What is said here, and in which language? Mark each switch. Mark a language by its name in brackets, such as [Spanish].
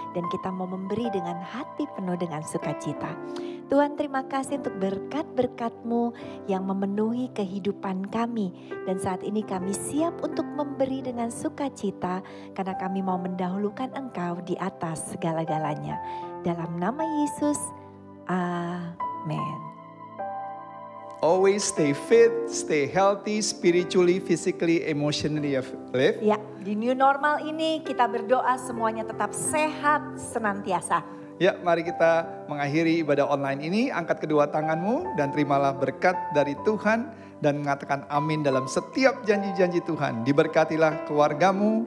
[Indonesian] Dan kita mau memberi dengan hati penuh dengan sukacita. Tuhan terima kasih untuk berkat-berkat-Mu yang memenuhi kehidupan kami. Dan saat ini kami siap untuk memberi dengan sukacita karena kami mau mendahulukan Engkau di atas segala-galanya. Dalam nama Yesus, amin. [English] Always stay fit, stay healthy, spiritually, physically, emotionally, live. [Indonesian] Ya, di new normal ini kita berdoa semuanya tetap sehat senantiasa. Ya, mari kita mengakhiri ibadah online ini. Angkat kedua tanganmu dan terimalah berkat dari Tuhan dan mengatakan amin dalam setiap janji-janji Tuhan. Diberkatilah keluargamu,